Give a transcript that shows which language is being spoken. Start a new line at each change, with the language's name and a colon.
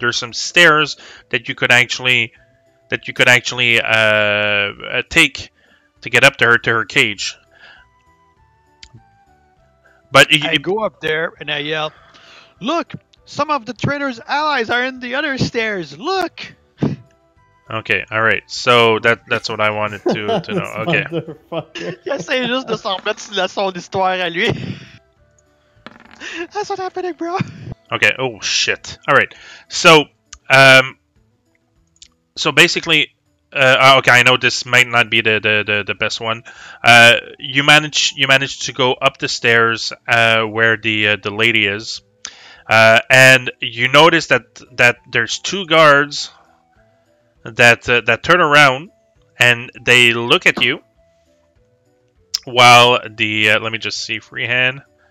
English: There's some stairs that you could actually take to get up to her cage. But I go up there and I yell, "Look! Some of the traitor's allies are in the other stairs. Look!" okay, all right. So that's what I wanted to know. Okay. Motherfucker.
French: Il essaie juste de s'en remettre sur son histoire à lui.
English: That's what happened, bro. Okay. Oh shit. All right. So so basically, okay. I know this might not be the best one. You manage to go up the stairs where the lady is, and you notice that there's two guards that turn around and they look at you while the let me just see freehand.